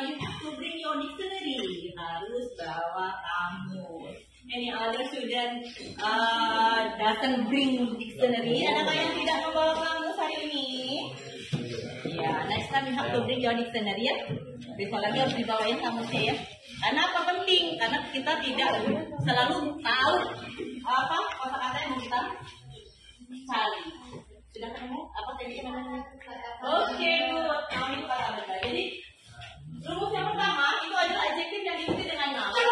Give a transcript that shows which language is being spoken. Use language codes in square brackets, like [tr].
[en] You have to bring your dictionary. [id] Harus bawa kamus. [en] Any other student doesn't bring dictionary? [id] Ada yang tidak membawa kamus hari ini? [en] Ya, next time you have to bring your dictionary ya. [id] Besok lagi harus dibawain kamusnya ya. Karena apa penting? Karena kita tidak selalu tahu apa kata-kata yang mau kita cari. Sudah ketemu? Apa tadi namanya? Oke, good. Nah, ini kata benda. Jadi rumus yang pertama itu adalah adjektif yang diikuti dengan noun.